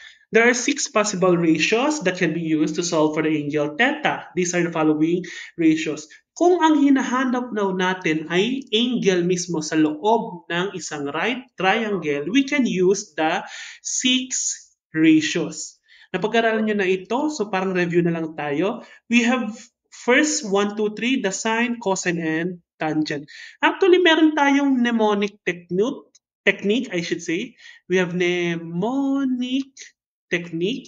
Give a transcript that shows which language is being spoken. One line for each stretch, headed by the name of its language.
English: There are 6 possible ratios that can be used to solve for the angle theta. These are the following ratios.
Filipino: Kung ang hinahanap natin ay angle mismo sa loob ng isang right triangle,
English: we can use the 6 ratios.
Filipino: Napag-aralan nyo na ito, so parang review na lang tayo.
English: We have first 1, 2, 3, the sine, cosine, and tangent. Actually,
Filipino: meron tayong
English: mnemonic technique, I should say. We have mnemonic technique.